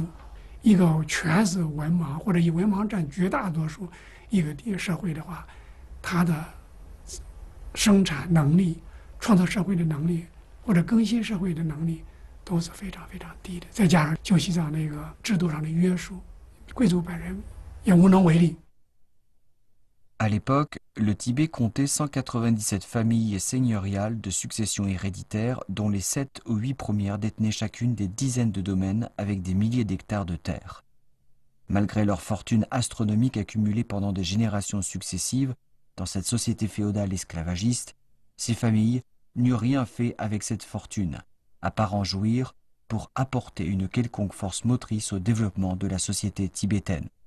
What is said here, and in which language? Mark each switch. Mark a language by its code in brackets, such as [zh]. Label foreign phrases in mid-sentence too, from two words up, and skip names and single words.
[zh] 一个全是文盲或者以文盲占绝大多数一个社会的话，它的生产能力、创造社会的能力或者更新社会的能力都是非常非常低的。再加上旧西藏那个制度上的约束，贵族本人也无能为力。 [fr] À l'époque, le Tibet comptait 197 familles seigneuriales de succession héréditaire, dont les 7 ou 8 premières détenaient chacune des dizaines de domaines avec des milliers d'hectares de terre. Malgré leur fortune astronomique accumulée pendant des générations successives dans cette société féodale esclavagiste, ces familles n'eurent rien fait avec cette fortune, à part en jouir pour apporter une quelconque force motrice au développement de la société tibétaine.